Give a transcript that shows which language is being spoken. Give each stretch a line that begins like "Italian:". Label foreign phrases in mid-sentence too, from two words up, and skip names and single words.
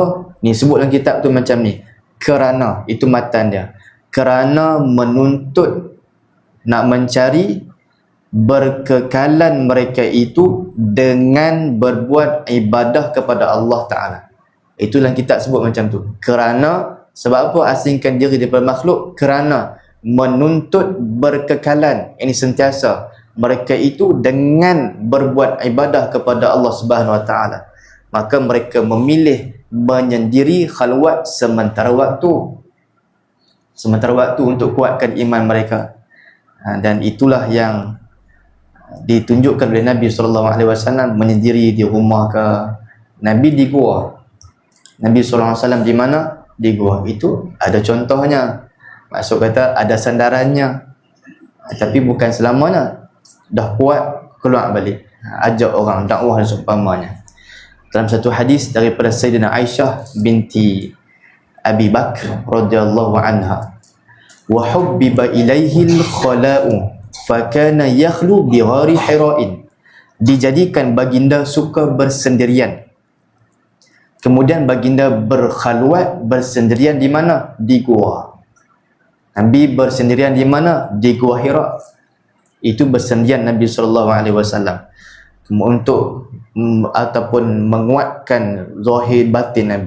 Malay: Ni sebut dalam kitab tu macam ni. Kerana, itu matan dia, kerana menuntut, nak mencari berkekalan mereka itu dengan berbuat ibadah kepada
Arabic: الله تعالى.
Malay: Itu dalam kitab sebut macam tu. Kerana, sebab apa asingkan diri daripada makhluk? Kerana menuntut berkekalan, ini sentiasa mereka itu dengan berbuat ibadah kepada
Arabic: الله سبحانه وتعالى.
Malay: Maka mereka memilih menyendiri khalwat sementara waktu. Sementara waktu untuk kuatkan iman mereka. Dan itulah yang ditunjukkan oleh Nabi SAW, menyendiri di rumah ke. Nabi di gua. Nabi SAW di mana? Di gua. Itu ada contohnya. Maksud kata ada sandarannya. Tapi bukan selamanya. Dah kuat, keluar balik, ajak orang, dakwah dan seumpamanya. Dalam satu hadis daripada Sayyidina Aisyah binti Abi Bakr
Arabic: رضي الله عنها، وحبب إليه الخلاء فكان يخلو بغار حراء.
Malay: Dijadikan baginda suka bersendirian. Kemudian baginda berkhalwat, bersendirian di mana? Di gua. Nabi bersendirian di mana? Di gua Hira. Itu bersendirian Nabi SAW untuk ataupun menguatkan zahir batin Nabi.